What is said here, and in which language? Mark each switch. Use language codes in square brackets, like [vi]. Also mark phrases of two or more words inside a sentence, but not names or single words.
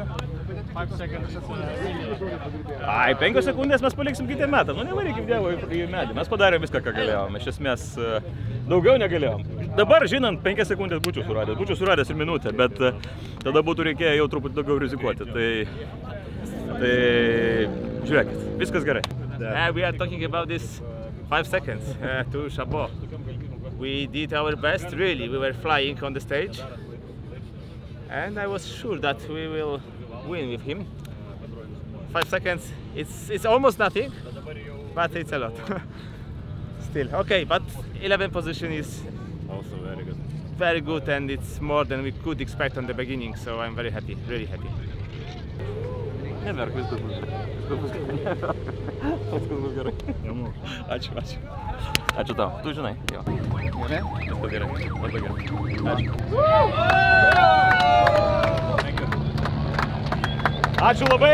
[lt] 5 sekundės mes paliksim kitiem metam. Nu, nevarykim Dievo į medį. Mes padarėm viską, ką galėjom. Iš esmės, daugiau negalėjom. Dabar, žinant, 5 sekundės būčiau suradęs ir minutę, bet tada būtų reikėję jau truputį daugiau rizikuoti. Tai žiūrėkit, viskas gerai. [en] We are talking about this 5 seconds to Chabot. We did our best, really. We were flying on the stage. And I was sure that we will win with him. 5 seconds, it's almost nothing, but it's a lot. Still, okay, but 11th position is Also very good. very good, and it's more than we could expect on the beginning, so I'm very happy, really happy. [lt] Neverk, viskas bus gerai. Viskas bus gerai. Ačiū. Ačiū tau. Tu žinai. Jo. Gerai? Viskas gerai. Labai gerai. Ačiū. Ačiū labai.